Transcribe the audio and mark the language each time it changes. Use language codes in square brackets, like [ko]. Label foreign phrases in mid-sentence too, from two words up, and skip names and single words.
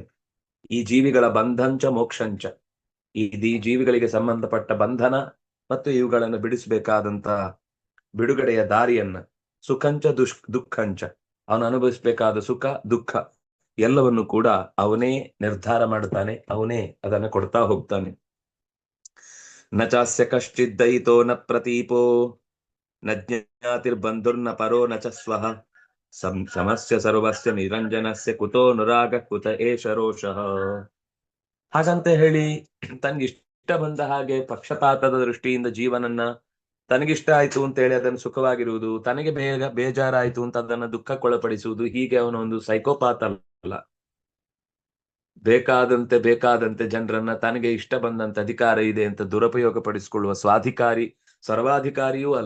[kn] ಈ ಜೀವಿಗಳ [sa] ಬಂಧಂಚ ಮೋಕ್ಷಂಚ, [kn] ಈ ಜೀವಿಗಳಿಗೆ ಸಂಬಂಧಪಟ್ಟ ಬಂಧನ ಮತ್ತು ಇವುಗಳನ್ನು ಬಿಡಿಸಬೇಕಾದಂತ ಬಿಡುಗಡೆಯ ದಾರಿಯನ್ನ, [sa] ಸುಖಂಚ ದುಃಖಂಚ, [kn] ಅವನು ಅನುಭವಿಸಬೇಕಾದ ಸುಖ ದುಃಖ ಎಲ್ಲವನ್ನು ಕೂಡ ಅವನೇ ನಿರ್ಧಾರ ಮಾಡ್ತಾನೆ, ಅವನೇ ಅದನ್ನ ಕೊಡ್ತಾ ಹೋಗ್ತಾನೆ. [sa] ನ ಚಾಸ್ಯ ಕಶ್ಚಿದ್ದಯಿತೋ ನ ಪ್ರತೀಪೋ ನ ಜ್ಞಾತಿರ್ಬಂಧುರ್ನ ಪರೋ ನ ಚ ಸ್ವಃ ಸಮಸ್ಯ ಸರ್ವಸ್ಯ ನಿರಂಜನಸ್ಯ ಕುತೋ ನುರಾಗ ಕುತ ಏಷ ರೋಷಃ. [kn] ಹಾಗಂತ ಹೇಳಿ ತನ್ಗಿಷ್ಟ ಬಂದ ಹಾಗೆ ಪಕ್ಷಪಾತದ ದೃಷ್ಟಿಯಿಂದ ಜೀವನನ್ನ ತನಗಿಷ್ಟ ಆಯ್ತು ಅಂತ ಹೇಳಿ ಅದನ್ನು ಸುಖವಾಗಿರುವುದು, ತನಗೆ ಬೇಜಾರಾಯ್ತು ಅಂತ ಅದನ್ನ ದುಃಖಕ್ಕೊಳಪಡಿಸುವುದು, ಹೀಗೆ ಅವನ ಒಂದು ಸೈಕೋಪಾತ್ ಅಲ್ಲ. ಬೇಕಾದಂತೆ ಜನರನ್ನ ತನಗೆ ಇಷ್ಟ ಬಂದಂತೆ ಅಧಿಕಾರ ಇದೆ ಅಂತ ದುರುಪಯೋಗ ಪಡಿಸಿಕೊಳ್ಳುವ ಸರ್ವಾಧಿಕಾರಿಯೂ ಅಲ್ಲ.